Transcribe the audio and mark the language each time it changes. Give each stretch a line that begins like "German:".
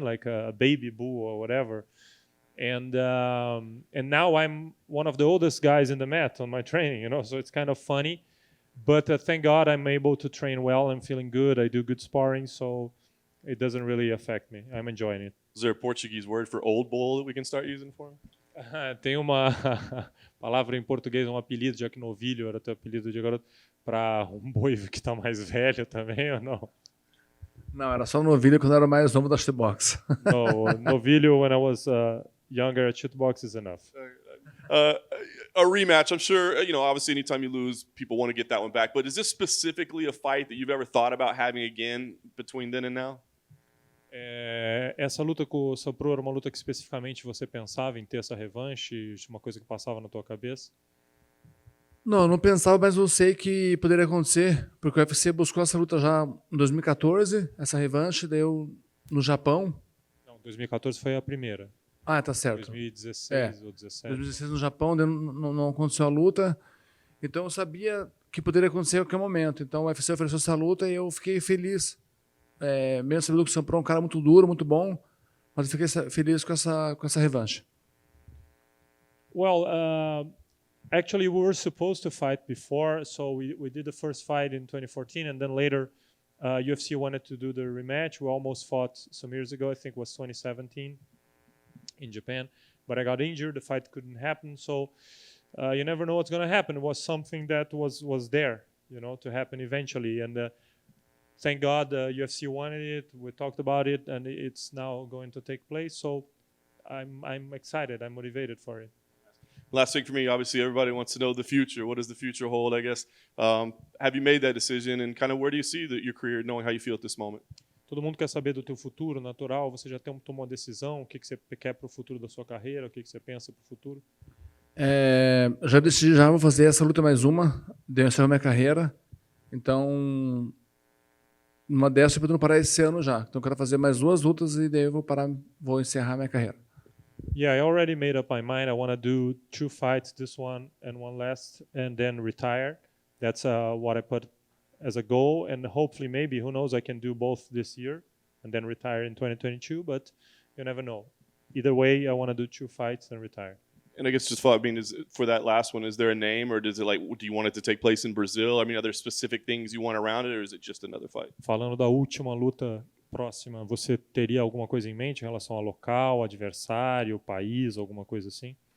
English: Like a baby bull or whatever. And now I'm one of the oldest guys in the mat on my training, you know, so it's kind of funny. But thank God I'm able to train well. I'm feeling good. I do good sparring, so it doesn't really affect me. I'm enjoying it. Is there a Portuguese word for old bull that we can start using for him?
Portuguese: Tem uma palavra em português, um apelido, já que novilho era teu apelido de garoto, para um boi que está mais velho também, ou não? Não, era só Novilho quando eu era mais novo da shootbox.
English: No, novilho when I was younger at shootbox is enough. A rematch, I'm sure, obviously anytime you lose, people want to get that one back. But is this specifically a fight that you've ever thought about having again between then and now?
Portuguese: Essa luta com o Saint Preux era uma luta que especificamente você pensava em ter essa revanche? Uma coisa que passava na tua cabeça? Não pensava, mas eu sei que poderia acontecer, porque o UFC buscou essa luta já em 2014, essa revanche, daí no Japão. Não, 2014 foi a primeira. Ah, tá certo. 2016 ou 17. 2016 no Japão, não aconteceu a luta. Então eu sabia que poderia acontecer a qualquer momento. Então o UFC ofereceu essa luta e eu fiquei feliz. Mesmo sabendo que o Saint Preux é um cara muito duro, muito bom, mas eu fiquei feliz com essa revanche.
English: Well, actually we were supposed to fight before, so we did the first fight in 2014, and then later UFC wanted to do the rematch. We almost fought some years ago, I think it was 2017 in Japan, but I got injured, the fight couldn't happen, so you never know what's going to happen. It was something that was there, to happen eventually, and thank God the UFC wanted it, we talked about it, and it's now going to take place, so I'm excited, I'm motivated for it. Last thing for me, obviously everybody wants to know the future. What does the future hold, I guess? Have you made that decision, and kind of where do you see your career, knowing how you feel at this moment?
Portuguese: Todo mundo quer saber do teu futuro natural. Você já tomou uma decisão? O que você quer para o futuro da sua carreira? O que você pensa para o futuro? Já decidi, já vou fazer essa luta mais uma, de encerrar minha carreira. Então, numa dessas eu pretendo parar esse ano já. Então, eu quero fazer mais 2 lutas e daí eu vou parar, vou encerrar minha carreira.
English: Yeah, I already made up my mind. I want to do 2 fights, this one and one last, and then retire. That's what I put as a goal, and hopefully, maybe, who knows, I can do both this year and then retire in 2022, but you never know. Either way, I want to do 2 fights and retire. And I guess just follow up, I mean, for that last one, is there a name, or does it do you want it to take place in Brazil? I mean, are there specific things you want around it, or is it just another fight?
Portuguese: Falando da última luta próxima, você teria alguma coisa em mente em relação ao local, adversário, país, alguma coisa assim?